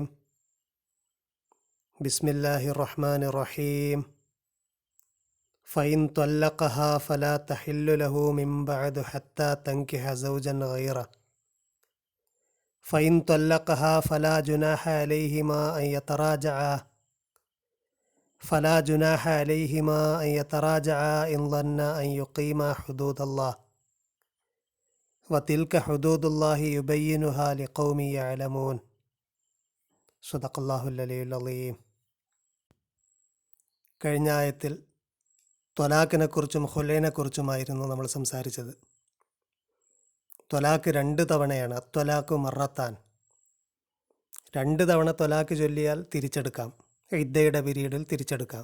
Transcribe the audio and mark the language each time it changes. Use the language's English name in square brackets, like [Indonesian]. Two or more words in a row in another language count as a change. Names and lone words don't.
[Arabic] بسم الله الرحمن الرحيم. فإن طلقها فلا تحل له من بعد حتى تنكح زوجا غيره. فإن طلقها فلا جناح عليهما أن يتراجع فلا جناح عليهما أن يتراجعا إن ظنا أن يقيما حدود الله وتلك حدود الله يبينها لقوم يعلمون. صدق الله العلي العظيم. [Malayalam] കഴിഞ്ഞ ആയത്തിൽ ത്വലാഖിനെക്കുറിച്ചും ഖുലൈനെക്കുറിച്ചുമായിരുന്നു നമ്മൾ സംസാരിച്ചത്. ത്വലാഖ് 2 തവണയാണ്. [Arabic] الطلاق مرتان. [Malayalam] 2 തവണ ത്വലാഖ് ചൊല്ലിയാൽ തിരിച്ചെടുക്കാം. ഇദ്ദയുടെ പീരീഡിൽ തിരിച്ചെടുക്കാം.